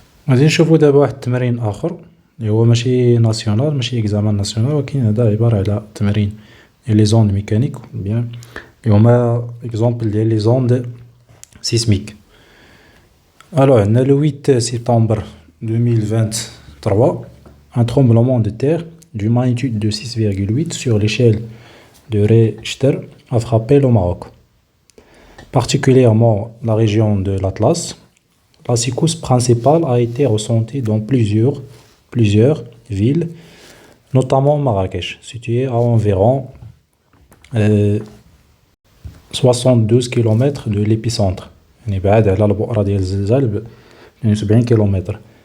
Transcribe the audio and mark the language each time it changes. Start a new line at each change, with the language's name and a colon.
Arabic: غادي نشوفو دابا واحد التمرين اخر اللي هو ماشي ناسيونال، ماشي اكزامان ناسيونال، ولكن هذا عباره على تمرين ديال لي زوند ميكانيك بيان اللي هما اكزومبل ديال لي زوند سيسميك.
French: Alors عندنا le 8 septembre 2023 un tremblement de terre d'une magnitude de 6,8 sur l'échelle de Richter a frappé le Maroc, particulièrement la région de l'Atlas. La secousse principale a été ressentie dans plusieurs villes, notamment Marrakech, située à environ 72 km de l'épicentre.
Arabic: يعني بعاد على البؤرة ديال الزلزال 72 km.